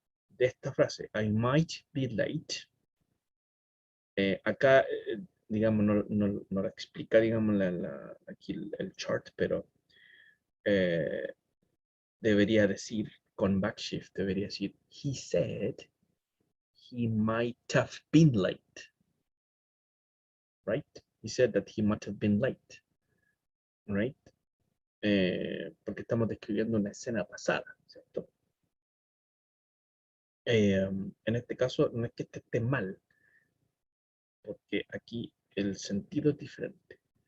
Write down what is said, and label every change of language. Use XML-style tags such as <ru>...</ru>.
<es>De esta frase,</es> <en>I might be late.</en> <es>Acá, digamos, no la explica, digamos, aquí el chart, pero debería decir, con backshift, debería decir,</es> <en>he said he might have been late. Right? He said that he might have been late. Right?</en> <es>Porque estamos describiendo una escena pasada, ¿cierto? En este caso, no es que esté mal, porque aquí el sentido es diferente.</es>